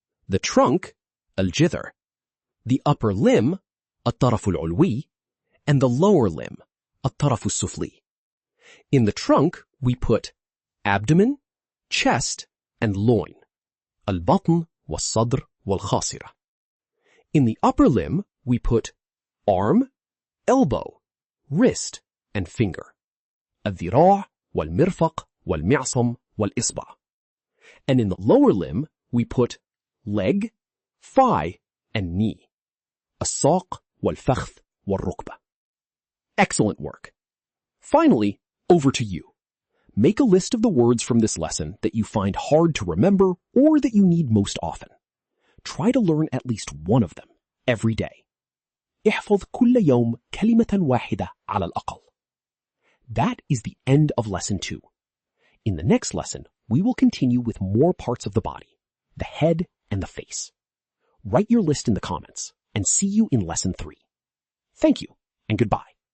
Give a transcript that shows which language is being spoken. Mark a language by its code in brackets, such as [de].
[en] The trunk, [ar] الجذر, [en] the upper limb, [ar] الطرف العلوي, [en] and the lower limb, [ar] الطرف السفلي. [en] In the trunk, we put abdomen, chest, and loin. [ar] البطن والصدر والخاصرة. [en] In the upper limb, we put arm, elbow, wrist, and finger. [ar] الذراع والمرفق والمعصم والإصبع. [en] And in the lower limb, we put leg, thigh, and knee. [ar] الساق والفخذ والركبة. [en] Excellent work. Finally, over to you. Make a list of the words from this lesson that you find hard to remember or that you need most often. Try to learn at least one of them every day. [ar] احفظ كل يوم كلمة واحدة على الأقل. [en] That is the end of lesson 2. In the next lesson, we will continue with more parts of the body, the head and the face. Write your list in the comments and see you in lesson 3. Thank you and goodbye.